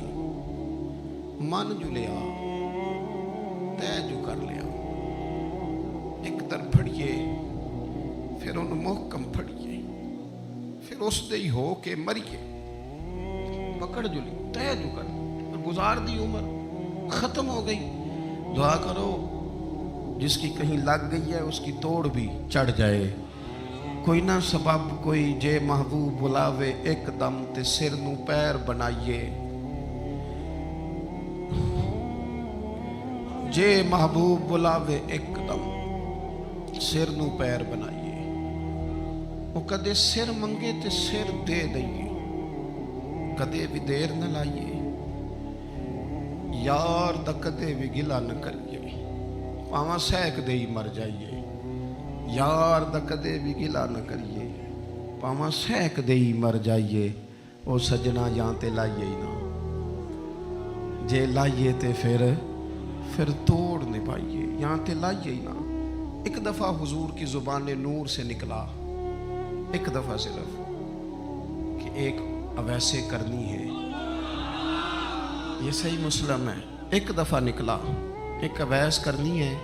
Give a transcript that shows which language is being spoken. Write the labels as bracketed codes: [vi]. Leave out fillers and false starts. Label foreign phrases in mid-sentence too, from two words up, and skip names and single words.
[ur] من جو لیا، طے جو کر لیا، [pa] ایک در پھڑیے پھر ان محکم پھڑیے، پھر اس دے ہی ہو کے مریے، [ur] پکڑ جو لی، طے جو کر، گزار دی عمر، ختم ہو گئی۔ دعا کرو جس کی کہیں لگ گئی ہے اس کی توڑ بھی چڑھ جائے۔ [pa] کوئی نہ سبب کوئی جے محبوب بلاوے ایک دم تے سر نو پیر بنائیے، جے محبوب بلاوے ایک دم سر نو پیر بنائیے، وہ کدے سر منگے تے سر دے دئیے، کدے بھی دیر نہ لائیے، یار دا کدے بھی گلا نہ کریے، پاواں سہک دے ہی مر جائیے، یار دا کدے بھی گلا نہ کریے، پاواں سہک دے ہی مر جائیے، او سجنا یہاں تے لائیے ہی نہ، جے لائیے تے پھر توڑ نہیں پائیے، یہاں تے لائیے ہی نہ۔ [ur] ایک دفعہ حضور کی زبان نور سے نکلا، ایک دفعہ صرف، کہ ایک اویسے کرنی ہے، یہ صحیح مسلم ہے، ایک دفعہ نکلا، ایک اویس کرنی ہے۔